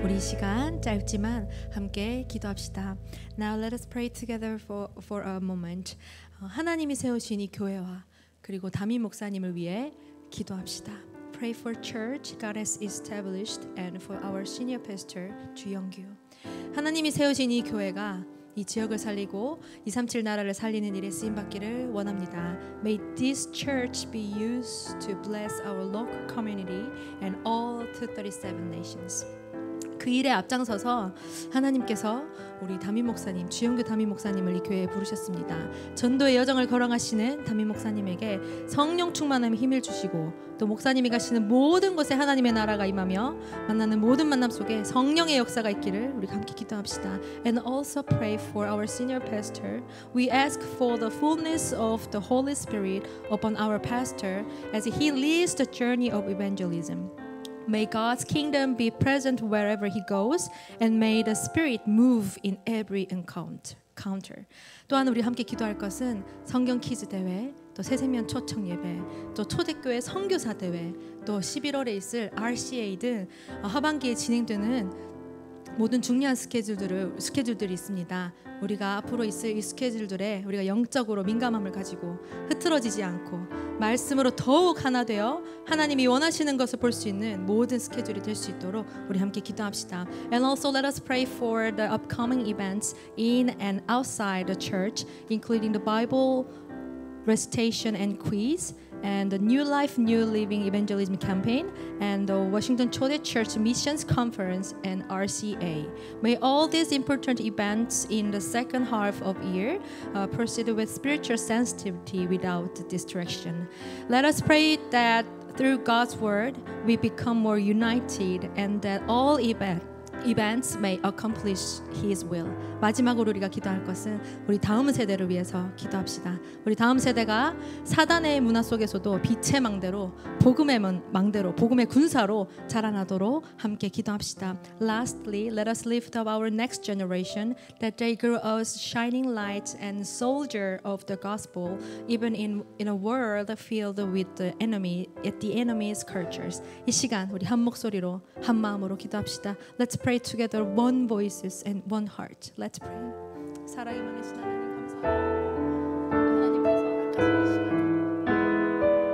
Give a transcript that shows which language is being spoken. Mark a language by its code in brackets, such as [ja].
[ko] 우리 이 시간 짧지만 함께 기도합시다. [en] Now let us pray together for a moment. [ko] 하나님이 세우신 이 교회와 그리고 담임 목사님을 위해 기도합시다. [en] Pray for church God has established and for our senior pastor 주영규. [ko] 하나님이 세우신 이 교회가 이 지역을 살리고 237 나라를 살리는 일에 쓰임 받기를 원합니다. [en] May this church be used to bless our local community and all 237 nations. [ko] 그 일에 앞장서서 하나님께서 우리 담임 목사님, 주영규 담임 목사님을 이 교회에 부르셨습니다. 전도의 여정을 걸어가시는 담임 목사님에게 성령 충만함의 힘을 주시고 또 목사님이 가시는 모든 곳에 하나님의 나라가 임하며 만나는 모든 만남 속에 성령의 역사가 있기를 우리 함께 기도합시다. [en] And also pray for our senior pastor. We ask for the fullness of the Holy Spirit upon our pastor as he leads the journey of evangelism. May God's kingdom be present wherever he goes, and may the Spirit move in every encounter. encounter. [ko] 또한 우리 함께 기도할 것은 성경 퀴즈 대회, 또 새생명 초청 예배, 또 초대교회 선교사 대회, 또 11월에 있을 RCA 등 하반기에 진행되는 모든 중요한 스케줄들이 있습니다. 우리가 앞으로 있을 이 스케줄들에 우리가 영적으로 민감함을 가지고 흐트러지지 않고 말씀으로 더욱 하나 되어 하나님이 원하시는 것을 볼 수 있는 모든 스케줄이 될 수 있도록 우리 함께 기도합시다. [en] And also let us pray for the upcoming events in and outside the church, including the Bible recitation and quiz, and the New Life, New Living Evangelism campaign, and the Washington Cho대 Church Missions Conference and RCA. May all these important events in the second half of year proceed with spiritual sensitivity without distraction. Let us pray that through God's word we become more united and that all events may accomplish His will. [ko] 마지막으로 우리가 기도할 것은 우리 다음 세대를 위해서 기도합시다. 우리 다음 세대가 사단의 문화 속에서도 빛의 망대로 복음의 망대로 복음의 군사로 자라나도록 함께 기도합시다. [en] Lastly, let us lift up our next generation that they grow as shining lights and soldier of the gospel, even in a world filled with the enemy's cultures. [ko] 이 시간 우리 한 목소리로 한 마음으로 기도합시다. [en] Let's pray together, one voices and one heart. Let's pray. [ko] 사랑이 많으신 하나님 감사합니다. 하나님께서 허락하신 이 시간.